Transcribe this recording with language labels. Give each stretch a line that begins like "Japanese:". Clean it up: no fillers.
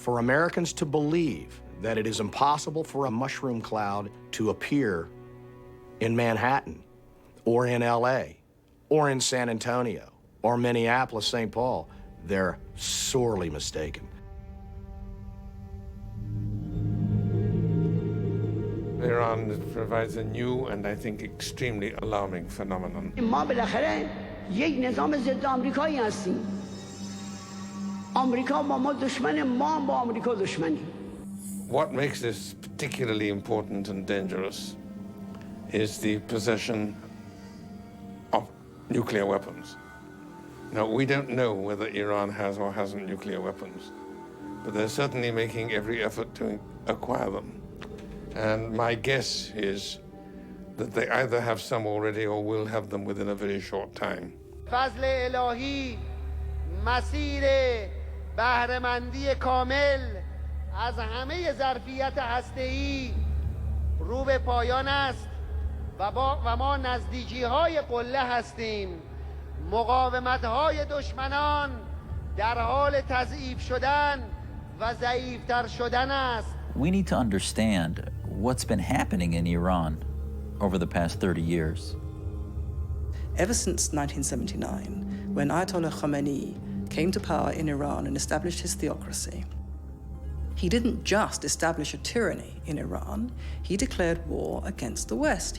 English: For Americans to believe that it is impossible for a mushroom cloud to appear in Manhattan, or in LA, or in San Antonio, or Minneapolis, St. Paul, they're sorely mistaken. Iran provides a new and I think extremely alarming phenomenon.
Persian: ما بالاخره یک نظام ضد آمریکایی هستیم. آمریکا با ما دشمن، ما با آمریکا دشمنیم.
English: What makes this particularly important and dangerous is the possession of nuclear weapons. Now, we don't know whether Iran has or hasn't nuclear weapons, but they're certainly making every effort to acquire them. And my guess is that they either have some already or will have them within a very short time.
Persian: فضل الهی مسیر بهره‌مندی کامل از همه ظرفیت هسته‌ای رو به پایان است و ما نزدیکی‌های قله هستیم. مقاومت‌های دشمنان در حال تضعیف شدن و ضعیف‌تر شدن است.
English: We need to understand what's been happening in Iran over the past 30 years. Ever since 1979, when Ayatollah Khomeini came to power in Iran and established his theocracy, he didn't just establish a tyranny in Iran, he declared war against the West.